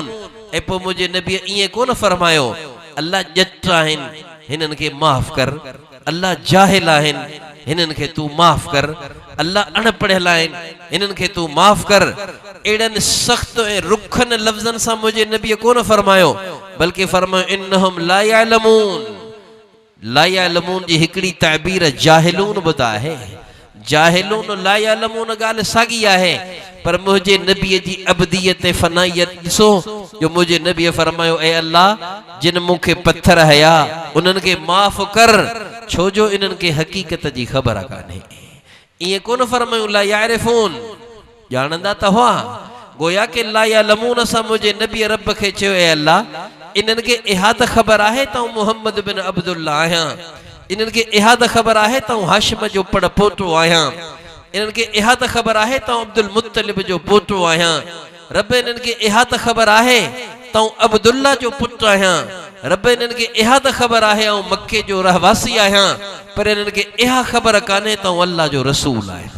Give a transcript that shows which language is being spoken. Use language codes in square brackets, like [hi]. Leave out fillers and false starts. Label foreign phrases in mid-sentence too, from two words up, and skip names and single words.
[sd] ऐं पोइ मुंहिंजे नबीअ ईअं कोन फरमायो अल्लाह ॼट आहिनि हिननि खे माफ़ कर, अल्लाह जाहिल आहिनि हिननि खे तूं माफ़ कर, अल्लाह अणपढ़ियल आहिनि हिननि खे तूं माफ़ कर। एड़नि सख़्त ऐं रुखनि लफ़्ज़नि सां मुंहिंजे नबीअ कोन फरमायो बल्कि फरमायो [ar] إنهم لا يعلمون. لا يعلمون [sd] जी हिकिड़ी ताबीर जाहिलून बि त आहे। [ar] جاهلون لا يعلمون [sd] ॻाल्हि साॻी आहे, पर मुंहिंजे नबीअ जी अबदियत ऐं फनाइयत ॾिसो जो मुंहिंजे नबीअ फरमायो ए अल्लाह जिन मूंखे पत्थर हया उन्हनि खे माफ़ कर, छो जो इन्हनि खे हक़ीक़त जी ख़बर कान्हे। ईअं कोन फरमायूं [ar] لا يعرفون, [sd] ॼाणंदा त हुआ, गोया के [ar] لا يعلمون [sd] सां मुंहिंजे नबीअ रब खे चयो ए अल्लाह इन्हनि खे इहा त ख़बर आहे त मुहम्मद बिन अब्दुल्लाह आहियां, इन्हनि खे इहा त ख़बर आहे त हाशिम जो पड़ पोटो आहियां, इन्हनि खे इहा त ख़बर आहे त अब्दुल मुत्तलिब जो पोटो आहियां, रब इन्हनि खे इहा त ख़बर आहे त अब्दुल्ला जो पुटु आहियां, रब इन्हनि खे इहा त ख़बर आहे ऐं मक्के जो रहवासी आहियां, पर इन्हनि खे इहा ख़बर कान्हे त अल्लाह जो रसूल आहियां।